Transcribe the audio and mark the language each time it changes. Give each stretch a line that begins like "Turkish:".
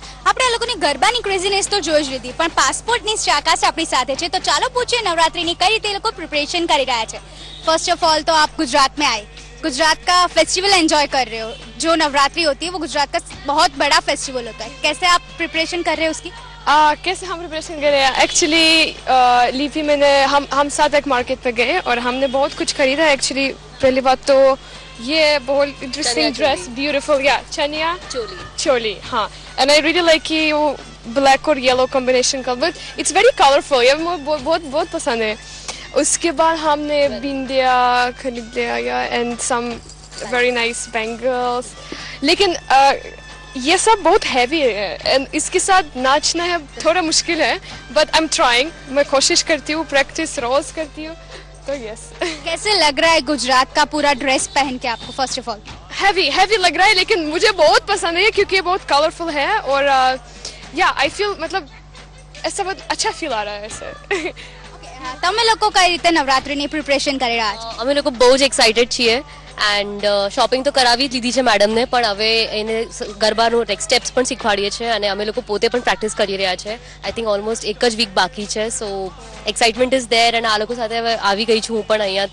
Gujarati: આપણે આ લોકોની ગરબાની ક્રેઝીનેસ તો જોઈ જ લીધી, પણ પાસપોર્ટની ચાકાસ આપણી સાથે છે. તો ચાલો પૂછીએ નવરાત્રિની કઈ રીતે એ લોકો
Hindi: प्रिपरेशन कर रहा है. फर्स्ट ऑफ ऑल तो आप गुजरात में आए, गुजरात का फेस्टिवल एंजॉय कर रहे हो. जो नवरात्रि होती है वो गुजरात का बहुत बड़ा फेस्टिवल होता है. कैसे आप प्रिपरेशन कर रहे हो उसकी? कैसे हम प्रिपरेशन कर रहे हैं? एक्चुअली लीफी मैंने हम साथ एक मार्केट पे गए और हमने बहुत कुछ खरीदा. एक्चुअली पहली बात तो ये बहुत इंटरेस्टिंग ड्रेस, ब्यूटीफुल, या चनिया चोली, हाँ.
English: and I really like
Hindi: कि वो ब्लैक और येलो कॉम्बिनेशन का,
English: But it's very colourful.
Hindi: ये मुझे बहुत बहुत पसंद है. उसके बाद हमने बिंदिया खरीद लिया
English: And some very nice bangles.
Hindi: लेकिन ये सब बहुत हैवी है एंड इसके साथ नाचना है थोड़ा मुश्किल है,
English: But I am trying.
Hindi: मैं कोशिश करती हूँ, प्रैक्टिस रोज करती हूँ. तो यस. कैसे लग रहा है गुजरात का पूरा ड्रेस पहन के आपको? फर्स्ट ऑफ ऑल हैवी लग रहा है, लेकिन मुझे बहुत पसंद है क्योंकि ये बहुत कलरफुल है और या
English: I feel,
Hindi: मतलब ऐसा बहुत अच्छा फील आ रहा है ऐसे.
Gujarati: તમે લોકો કઈ રીતે નવરાત્રિની પ્રિપરેશન કરી રહ્યા છો? અમે લોકો બહુ જ એક્સાઇટેડ છીએ એન્ડ શોપિંગ તો કરાવી જ લીધી છે મેડમને, પણ હવે એને ગરબાનું સ્ટેપ્સ પણ શીખવાડીએ છીએ અને અમે લોકો પોતે પણ પ્રેક્ટિસ કરી રહ્યા છે. આઈ થિંક ઓલમોસ્ટ એક જ વીક બાકી છે,
English: so excitement is there
Gujarati: અને આ લોકો સાથે હવે આવી ગઈ છું હું પણ અહીંયા.